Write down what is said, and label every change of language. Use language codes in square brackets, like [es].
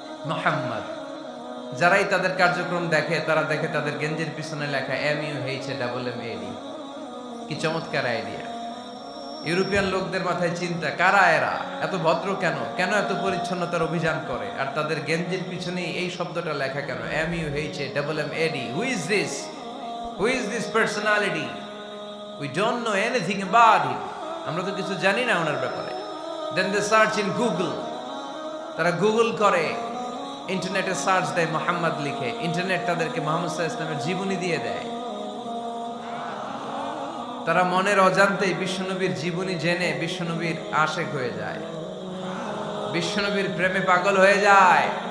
[bn] মুহাম্মদ। যারাই তাদের কার্যক্রম দেখে তারা দেখে তাদের গেঞ্জির পিছনে লেখা MUHAMMAD। কি চমৎকার আইডিয়া! ইউরোপিয়ান লোকদের মাথায় চিন্তা, কারা এরা, এত ভদ্র কেন, কেন এত পরিচ্ছন্নতার অভিযান করে, আর তাদের গেঞ্জির পিছনে এই শব্দটা লেখা কেন, MUHAMMAD? [en] Who is this? Who is this personality? We don't know anything about him. [bn] আমরা তো কিছু জানি না ওনার ব্যাপারে। [en] Then they search in Google. [bn] তারা গুগল করে, ইন্টারনেটে সার্চ দেয় মুহাম্মদ লিখে, ইন্টারনেট তাদেরকে মুহাম্মদ সাল্লাল্লাহু আলাইহি ওয়াসাল্লামের জীবনী দিয়ে দেয়। তারা মনের অজান্তেই বিশ্বনবীর জীবনী জেনে বিশ্বনবীর আশেক হয়ে যায়, বিশ্বনবীর প্রেমে পাগল হয়ে যায়।